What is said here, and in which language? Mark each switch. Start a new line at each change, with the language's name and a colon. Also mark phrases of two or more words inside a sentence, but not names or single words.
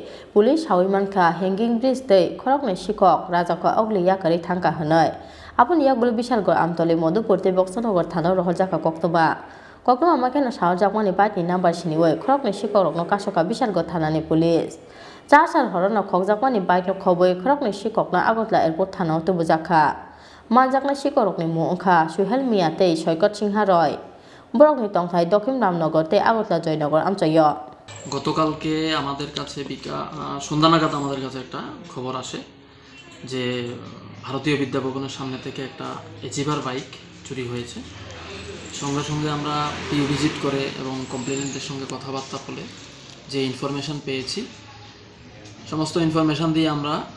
Kok Borok: police hawimanka hanging bridge tei khorokni sikok rajako ogli yakari thangka hanai apun yagulo bishalgor amtole modupur tei boxnogor thana rohjaka koktoba makena sahjakmani batni number siniwe khorokni sikok rokno kasoka bishalgor thanani police chasar horona khokjakmani bike no khoboi khorokni sikokna agutla airport thana to bujaka manjakna sikorokni muongkha suhel mia tei soikot singharoi বরকনি তংথাই দক্ষিণ রামনগর তে আগতলা জয়নগর আমচাইয়
Bangla: গতকালকে আমাদের কাছে সন্ধ্যা নাগাদ আমাদের কাছে একটা খবর আসে যে ভারতীয় বিদ্যাভবনের সামনে থেকে একটা এচিভার বাইক চুরি হয়েছে সঙ্গে সঙ্গে আমরা পিউ ভিজিট করে এবং কমপ্লেনেন্টের সঙ্গে কথাবার্তা বলে যে ইনফরমেশন পেয়েছি সমস্ত ইনফরমেশন দিয়ে আমরা